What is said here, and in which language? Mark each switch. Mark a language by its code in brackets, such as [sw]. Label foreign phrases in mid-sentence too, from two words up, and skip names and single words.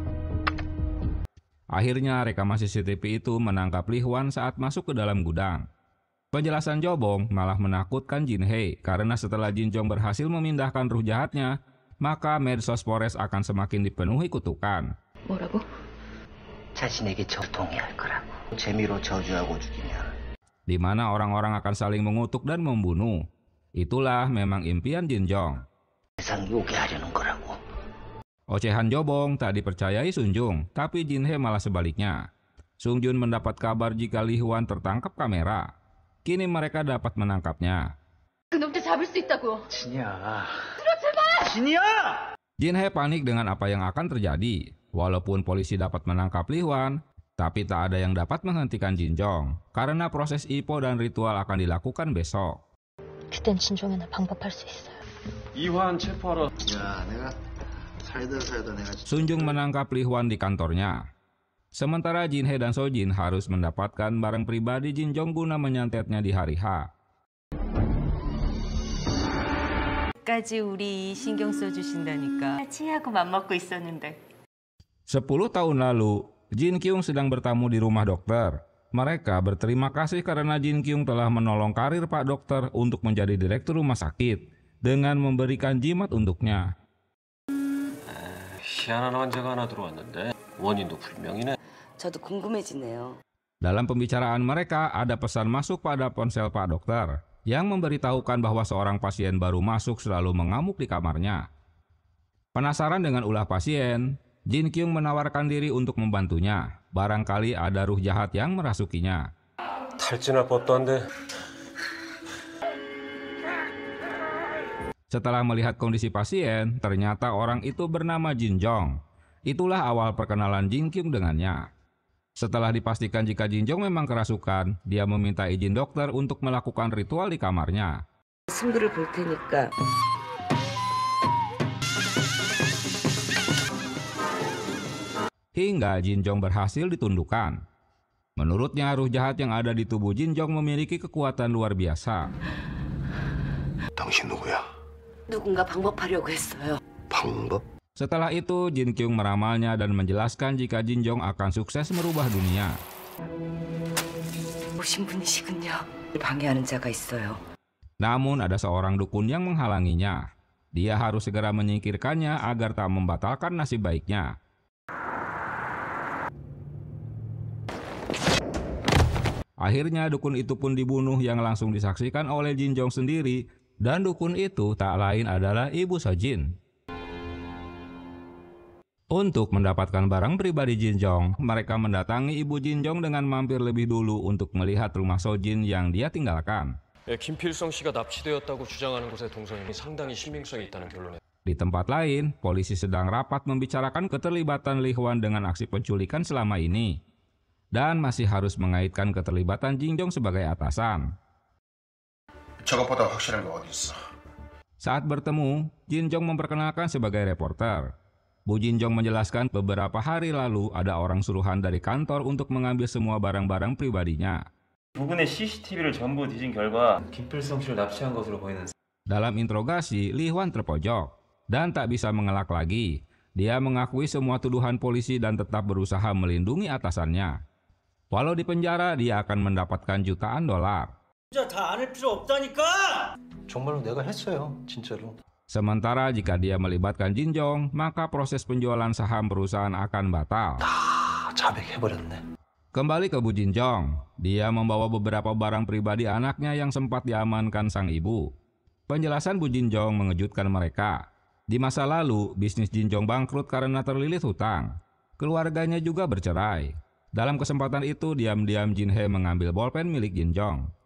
[id] Akhirnya rekaman CCTV itu menangkap Li Hwan saat masuk ke dalam gudang. Penjelasan Jobong malah menakutkan Jin Hee karena setelah Jin Jong berhasil memindahkan ruh jahatnya, maka medsos Polres akan semakin dipenuhi kutukan. [ko] 뭐라고? 자신에게 동의할 거라고. 재미로 저주하고 죽이면. [id] Di mana orang-orang akan saling mengutuk dan membunuh. Itulah memang impian Jin Jong. [ko] 세상 요괴하려는 거라고. [id] Ocehan Jobong tak dipercayai Sun Jung, tapi Jin He malah sebaliknya. Sung Jun mendapat kabar jika Li Huan tertangkap kamera. Kini mereka dapat menangkapnya. [ko] 그놈들 잡을 수 있다고. 진이야. 들어 제발. 진이야! [id] Jin He panik dengan apa yang akan terjadi. Walaupun polisi dapat menangkap Li Huan, tapi tak ada yang dapat menghentikan Jin Jong karena proses IPO dan ritual akan dilakukan besok. [ko] 그땐 진종이나 방법할 수 있어요. 이환 체포하러. 야, 내가 살다 내가. [id] Sun Jung menangkap Li Huan di kantornya. Sementara Jin He dan So Jin harus mendapatkan barang pribadi Jin Jong guna menyantetnya di hari H. [ko] 까지 우리 신경 써주신다니까 같이 하고 맘먹고 있었는데. [id] 10 tahun lalu, Jin Kyung sedang bertamu di rumah dokter. Mereka berterima kasih karena Jin Kyung telah menolong karir Pak Dokter untuk menjadi direktur rumah sakit dengan memberikan jimat untuknya. [ko] 희한한 환자가 하나 들어왔는데 원인도 불명이네. 저도 궁금해지네요. [id] Dalam pembicaraan mereka, ada pesan masuk pada ponsel Pak Dokter yang memberitahukan bahwa seorang pasien baru masuk selalu mengamuk di kamarnya. Penasaran dengan ulah pasien, Jin Kyung menawarkan diri untuk membantunya. Barangkali ada ruh jahat yang merasukinya. [ko] 탈진할 법도 한데. [id] Setelah melihat kondisi pasien, ternyata orang itu bernama Jin Jong. Itulah awal perkenalan Jin Kyung dengannya. Setelah dipastikan jika Jin Jong memang kerasukan, dia meminta izin dokter untuk melakukan ritual di kamarnya. [ko] 승부를 볼 테니까. [id] Hingga Jin Jong berhasil ditundukkan. Menurutnya, ruh jahat yang ada di tubuh Jin Jong memiliki kekuatan luar biasa. [ko] 당신 누구야? 누군가 방법하려고 했어요. 방법? [id] Setelah itu, Jin Kyung meramalnya dan menjelaskan jika Jin Jong akan sukses merubah dunia. [ko] 오신 분이시군요. 방해하는 자가 있어요. [id] Namun ada seorang dukun yang menghalanginya. Dia harus segera menyingkirkannya agar tak membatalkan nasib baiknya. Akhirnya dukun itu pun dibunuh yang langsung disaksikan oleh Jin Jong sendiri, dan dukun itu tak lain adalah Ibu So Jin. Untuk mendapatkan barang pribadi Jin Jong, mereka mendatangi Ibu Jin Jong dengan mampir lebih dulu untuk melihat rumah So Jin yang dia tinggalkan. [ko] 김필성 씨가 납치되었다고 주장하는 곳의 동선이 상당히 신빙성이 있다는 결론에. [id] Di tempat lain, polisi sedang rapat membicarakan keterlibatan Li Huan dengan aksi penculikan selama ini. Dan masih harus mengaitkan keterlibatan Jin Jong sebagai atasan. [ko] 저것보다 확실한 게 어디 있어? [id] Saat bertemu, Jin Jong memperkenalkan sebagai reporter. Bu Jin Jong menjelaskan beberapa hari lalu ada orang suruhan dari kantor untuk mengambil semua barang-barang pribadinya. [ko] 부근의 CCTV를 전부 뒤진 결과 김필성 씨를 납치한 것으로 보이는. [id] Dalam interogasi, Li Huan terpojok dan tak bisa mengelak lagi. Dia mengakui semua tuduhan polisi dan tetap berusaha melindungi atasannya. Walau di penjara, dia akan mendapatkan jutaan dolar. [ko] 진짜 다 안 할 필요 없다니까! 정말로 내가 했어요, 진짜로. [id] Sementara jika dia melibatkan Jin Jong, maka proses penjualan saham perusahaan akan batal. [ko] 다 자백해버렸네. [id] Kembali ke Bu Jin Jong, dia membawa beberapa barang pribadi anaknya yang sempat diamankan sang ibu. Penjelasan Bu Jin Jong mengejutkan mereka. Di masa lalu, bisnis Jin Jong bangkrut karena terlilit hutang. Keluarganya juga bercerai. Dalam kesempatan itu, diam-diam Jin He mengambil bolpen milik Jin Jong.